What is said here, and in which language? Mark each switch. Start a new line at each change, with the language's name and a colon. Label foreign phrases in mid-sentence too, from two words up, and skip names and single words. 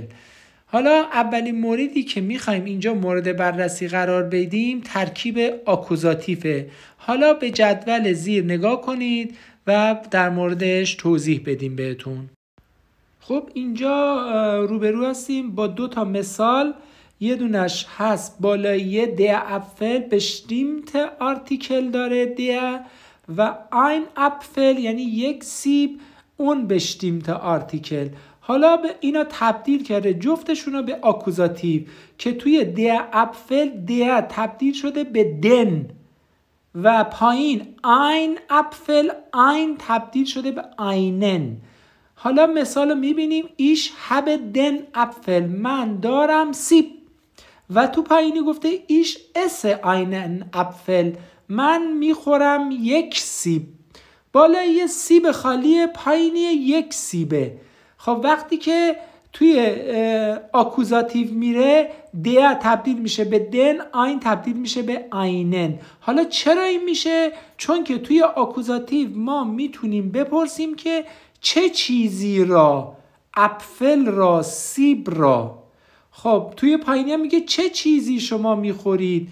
Persian: حالا اولین موردی که میخوایم اینجا مورد بررسی قرار بدیم ترکیب آکوزاتیفه. حالا به جدول زیر نگاه کنید و در موردش توضیح بدیم بهتون. خب اینجا روبرو هستیم با دو تا مثال. یه دونش هست بالایی
German: der Apfel bestimmte Artikel
Persian: داره der، و
German: ein Apfel
Persian: یعنی یک سیب
German: unbestimmte Artikel.
Persian: حالا به اینا تبدیل کرده جفتشون رو به آکوزاتیو که توی
German: der Apfel der
Persian: تبدیل شده به den و پایین
German: ein Apfel ein
Persian: تبدیل شده به einen. حالا مثال رو میبینیم
German: ich habe den Apfel،
Persian: من دارم سیب، و تو پایینی گفته
German: ich esse einen Apfel،
Persian: من میخورم یک سیب. بالای یه سیب خالی، پایینی یک سیبه. خب وقتی که توی آکوزاتیو میره der تبدیل میشه به den، ein تبدیل میشه به einen. حالا چرا این میشه؟ چون که توی آکوزاتیو ما میتونیم بپرسیم که چه چیزی را، اپفل را، سیب را. خب توی پایینی هم میگه چه چیزی شما میخورید؟